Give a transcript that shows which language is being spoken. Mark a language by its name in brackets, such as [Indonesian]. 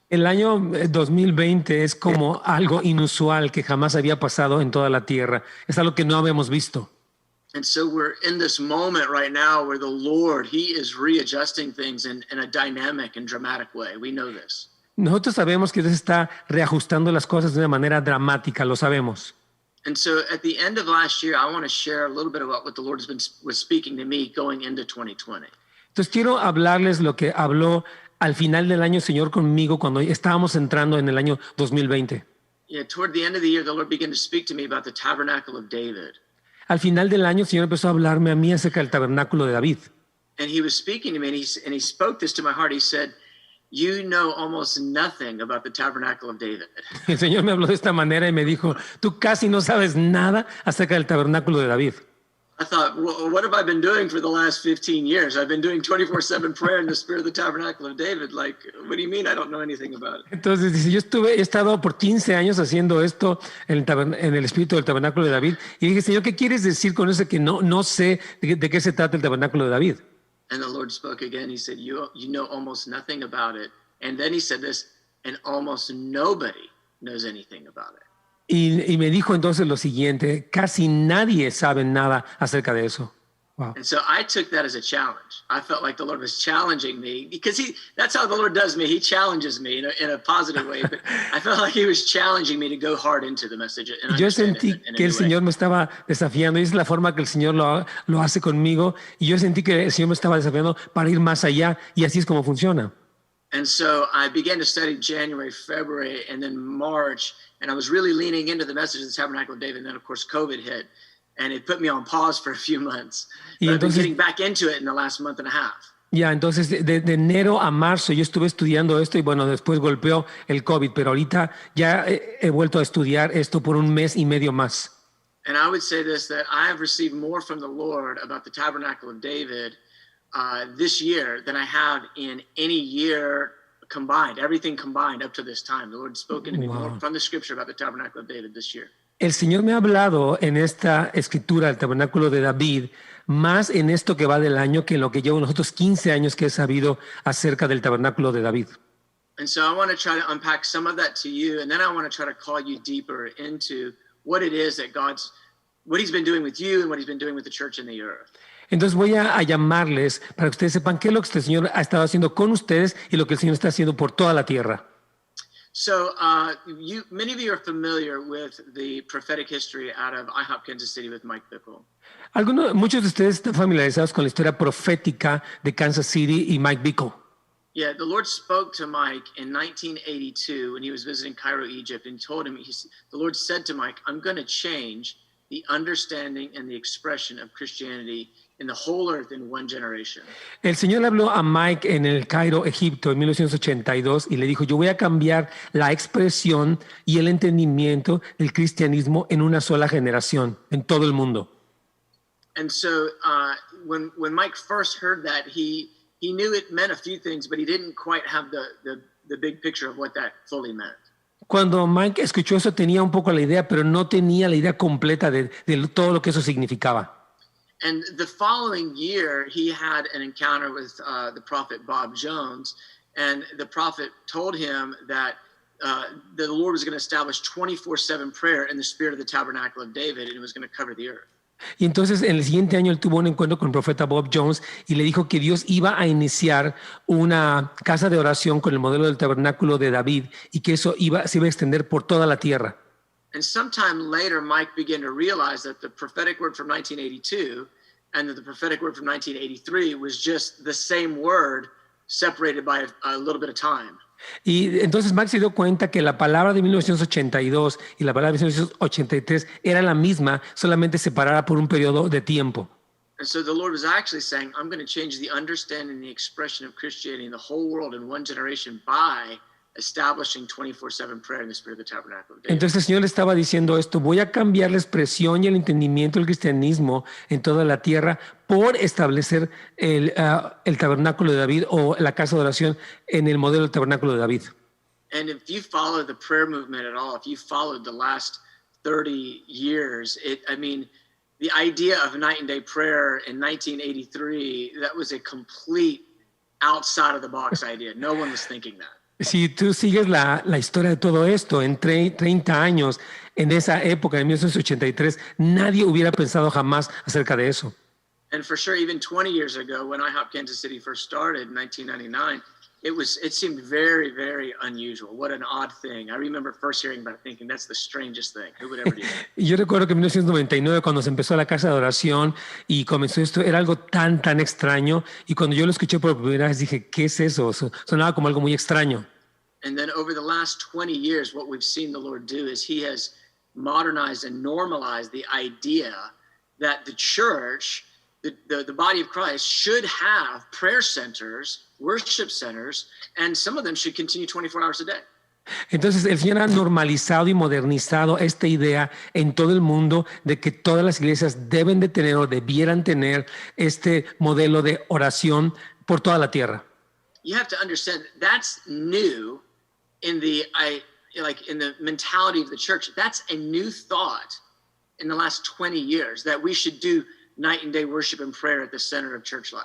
[Spanish] El año 2020 es como algo inusual que jamás había pasado en toda la tierra. Es algo que no habíamos visto. [English] And so we're in this moment right now where the Lord, he is readjusting things in a dynamic and dramatic way. We know this. [Spanish] Nosotros sabemos que Dios está reajustando las cosas de una manera dramática, lo sabemos. [English] And so at the end of last year, I want to share a little bit about what the Lord was speaking to me going into 2020. [Spanish] Entonces quiero hablarles lo que habló al final del año Señor conmigo cuando estábamos entrando en el año 2020. [English] Yeah, toward the end of the year, the Lord began to speak to me about the tabernacle of David. [Spanish] Al final del año el Señor empezó a hablarme a mí acerca del tabernáculo de David. [English] And he was speaking to me, and he spoke this to my heart. He said, you know almost nothing about the tabernacle of David. [Spanish] El Señor me habló de esta manera y me dijo, tú casi no sabes nada acerca del tabernáculo de David. [English] I thought, well, what have I been doing for the last 15 years? I've been doing 24/7 prayer in the spirit of the tabernacle of David. Like, what do you mean I don't know anything about it? [Spanish] Entonces dice, he estado por 15 años haciendo esto en el espíritu del tabernáculo de David. Y dije, Señor, ¿qué quieres decir con eso que no sé de qué se trata el tabernáculo de David? [English] And the Lord spoke again. He said, you know almost nothing about it. And then he said this, and almost nobody knows anything about it. [Spanish] Y me dijo entonces lo siguiente, casi nadie sabe nada acerca de eso. [English] Wow. And so I took that as a challenge. I felt like the Lord was challenging me because that's how the Lord does me. He challenges me in a positive way, but I felt like he was challenging me to go hard into the message. And [Spanish] yo sentí que el Señor me estaba desafiando y es la forma que el Señor lo hace conmigo y yo sentí que el Señor me estaba desafiando para ir más allá y así es como funciona. [English] And so I began to study January, February, and then March, and I was really leaning into the message of the Tabernacle of David. And then, of course, COVID hit, and it put me on pause for a few months. But I've been getting back into it in the last month and a half. [Spanish] Ya, entonces de enero a marzo yo estuve estudiando esto y bueno, después golpeó el COVID, pero ahorita ya he vuelto a estudiar esto por un mes y medio más. [English] And I would say this, that I have received more from the Lord about the Tabernacle of David this year than I have in any year combined, everything combined up to this time. The Lord spoken to me more from the scripture about the Tabernacle of David this year. [Spanish] El Señor me ha hablado en esta escritura del Tabernáculo de David más en esto que va del año que en lo que llevo los otros 15 años que he sabido acerca del Tabernáculo de David. [English] And so I want to try to unpack some of that to you, and then I want to try to call you deeper into what it is that what he's been doing with you and what he's been doing with the church in the earth. [Spanish] Entonces voy a llamarles para que ustedes sepan qué es lo que el Señor ha estado haciendo con ustedes y lo que el Señor está haciendo por toda la tierra. [English] So many of you are familiar with the prophetic history out of IHOP Kansas City with Mike Bickle. [Spanish] Muchos de ustedes están familiarizados con la historia profética de Kansas City y Mike Bickle. [English] Yeah, the Lord spoke to Mike in 1982 when he was visiting Cairo, Egypt, and told him, the Lord said to Mike, I'm going to change the understanding and the expression of Christianity in the whole earth in one generation. [Spanish] El Señor le habló a Mike en el Cairo, Egipto, en 1982 y le dijo, yo voy a cambiar la expresión y el entendimiento del cristianismo en una sola generación, en todo el mundo. [English] And so when Mike first heard that, he knew it meant a few things, but he didn't quite have the big picture of what that fully meant. [Spanish] Cuando Mike escuchó eso tenía un poco la idea, pero no tenía la idea completa de todo lo que eso significaba. [English] And the following year, he had an encounter with the prophet Bob Jones, and the prophet told him that the Lord was going to establish 24/7 prayer in the spirit of the Tabernacle of David, and it was going to cover the earth. [Spanish] Y entonces en el siguiente año él tuvo un encuentro con el profeta Bob Jones y le dijo que Dios iba a iniciar una casa de oración con el modelo del tabernáculo de David y que eso se iba a extender por toda la tierra. [English] And sometime later, Mike began to realize that the prophetic word from 1982 and that the prophetic word from 1983 was just the same word separated by a little bit of time. [Spanish] Y entonces Mike se dio cuenta que la palabra de 1982 y la palabra de 1983 era la misma, solamente separada por un periodo de tiempo. [English] And so the Lord was actually saying, I'm going to change the understanding and the expression of Christianity in the whole world in one generation by establishing 24/7 prayer in the spirit of the Tabernacle of David. [Spanish] Entonces el Señor le estaba diciendo esto, voy a cambiar la expresión y el entendimiento del cristianismo en toda la tierra por establecer el tabernáculo de David o la casa de oración en el modelo del tabernáculo de David. [English] And if you follow the prayer movement at all, if you followed the last 30 years, the idea of night and day prayer in 1983, that was a complete outside of the box idea. No one was thinking that. [Spanish] Si tú sigues la historia de todo esto, en 30 años, en esa época, en 1983, nadie hubiera pensado jamás acerca de eso. [English] And for sure, even 20 years ago, when IHOP Kansas City first started in 1999, it seemed very, very unusual. What an odd thing. I remember first hearing about it thinking, that's the strangest thing. Who would ever do that? [Spanish] Yo recuerdo que en 1999, cuando se empezó la casa de oración y comenzó esto, era algo tan extraño. Y cuando yo lo escuché por primera vez, dije, ¿qué es eso? Sonaba como algo muy extraño. [English] And then over the last 20 years, what we've seen the Lord do is he has modernized and normalized the idea that the church, the body of Christ, should have prayer centers worship centers, and some of them should continue 24 hours a day. [Spanish] Entonces el Señor ha normalizado y modernizado esta idea en todo el mundo de que todas las iglesias deben de tener o debieran tener este modelo de oración por toda la tierra. [English] You have to understand that's new in the mentality of the church. That's a new thought in the last 20 years that we should do night and day worship and prayer at the center of church life.